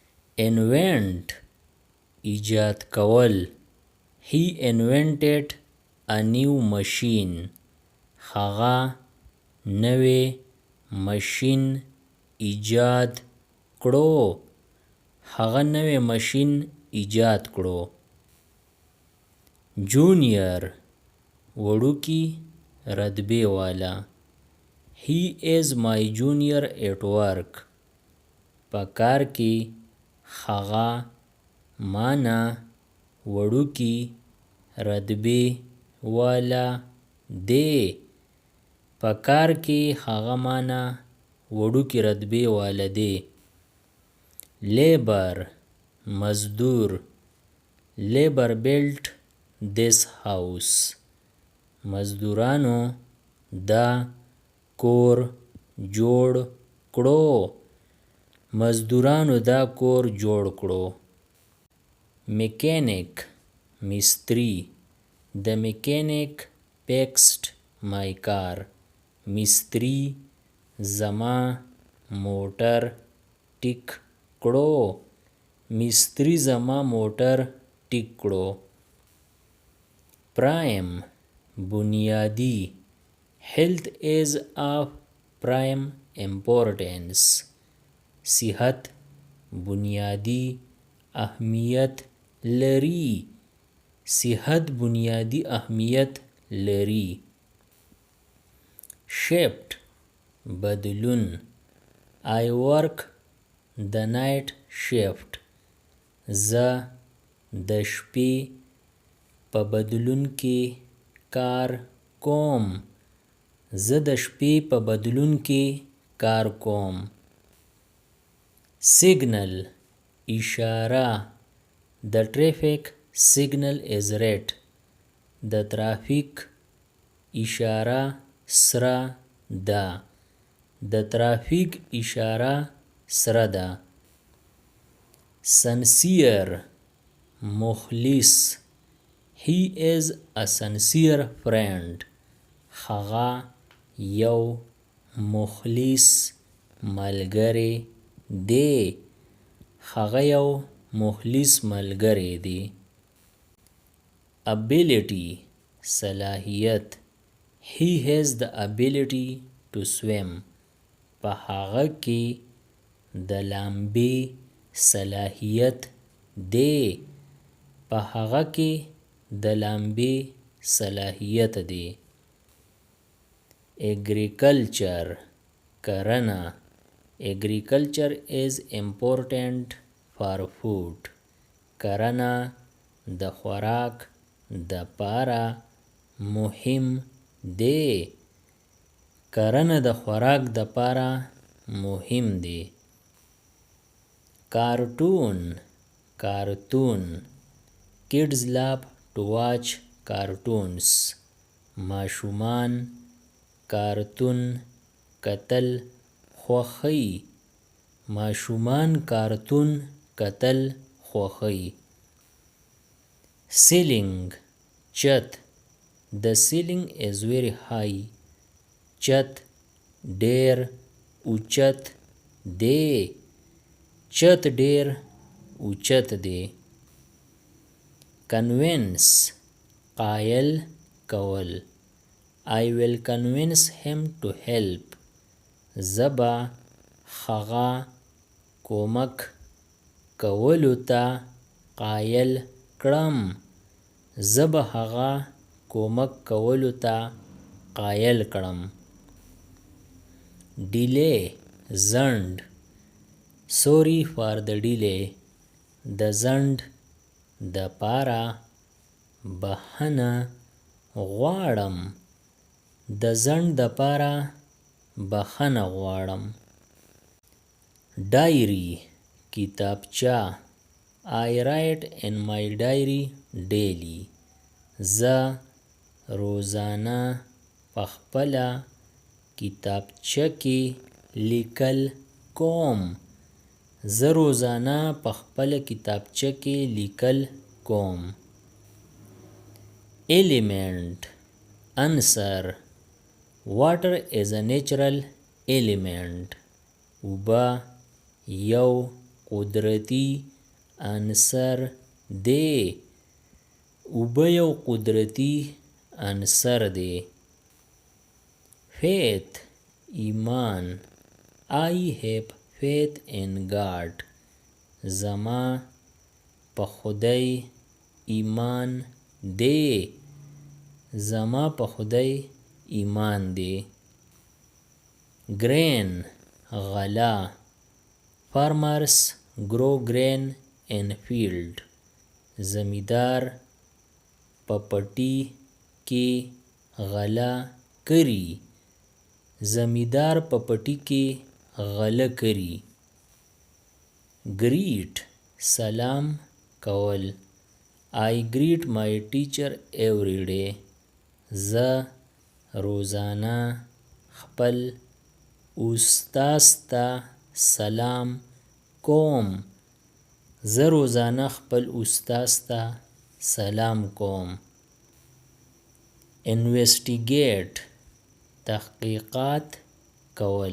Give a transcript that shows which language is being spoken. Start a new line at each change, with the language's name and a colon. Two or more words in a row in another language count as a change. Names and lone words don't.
Pashto: invent ایجاد کول.
English: he invented a new machine.
Pashto: هغه نوی ماشین ایجاد کړو. هغه نوی ماشین ایجاد کړو. junior وړوکی رتبې والا.
English: he is my junior at work.
Pashto: په کار کې هغه مانا وړوکی رتبې والا دی. په کار کې هغه مانا وړوکی رتبې والا دی. labor مزدور.
English: labor built this house.
Pashto: مزدورانو دا کور جوړ کړو. مزدورانو دا کور جوړ کړو. mechanic مستری.
English: the mechanic fixed my car.
Pashto: مستری زما موټر ټیک کړو. مستری زما موټر ټیک کړو. prime بنیادی.
English: health is of prime importance.
Pashto: صحت بنیادی اهمیت لري. صحت بنیادی اهمیت لري. shift بدلون.
English: I work the night shift.
Pashto: زه د شپې په بدلون کې کار کوم. زه د شپې په بدلون کې کار کوم. signal اشاره.
English: the traffic signal is red.
Pashto: د ترافیک اشاره سره ده. د ترافیک اشاره سره ده. sincere مخلص.
English: he is a sincere friend.
Pashto: هغه یو مخلص ملګری دی. هغه یو مخلص ملګری دی. ability صلاحیت.
English: he has the ability to swim.
Pashto: په هغه کې د لامبي صلاحیت دی. په هغه کې د لامبي صلاحیت دی. agriculture کرنه.
English: agriculture is important for food.
Pashto: کرنه د خوراک د پاره مهم دی. کرنه د خوراک د پاره مهم دی. cartoon کارتون.
English: kids love to watch cartoons.
Pashto: ماشومان کارتون کتل خوښوي. ماشومان کارتون کتل خوښوي. ceiling چت.
English: the ceiling is very high.
Pashto: چت ډیر اوچت دی. چت ډیر اوچت دی. convince قایل کول.
English: I will convince him to help.
Pashto: زبا هغه کومک کولو ته قایل کړم. زبا هغه کومک کولو ته قایل کړم. delay ځنډ.
English: sorry for the delay.
Pashto: د ځنډ د پاره بخښنه غواړم. د ځنډ د پاره بخښنه غواړم. diary کتابچه.
English: I write in my diary daily.
Pashto: زه روزانه په خپله کتابچه کې لیکل کوم. زه روزانه په خپله کتابچه کې لیکل کوم. element عنصر.
English: water is a natural element.
Pashto: اوبه یو قدرتی عنصر دی. اوبه یو قدرتی عنصر دی. faith ایمان.
English: I have faith in God.
Pashto: زما په خدای ایمان دی. زما په خدای ایمان دی. grain غله.
English: farmers grow grain in field.
Pashto: زمیدار په پټي کې غله کری. زمیدار په پټي کې غله کری. greet سلام کول.
English: I greet my teacher every day.
Pashto: زه روزانه خپل استاد ته سلام کوم. زه روزانه خپل استاد ته سلام کوم. investigate تحقیقات کول.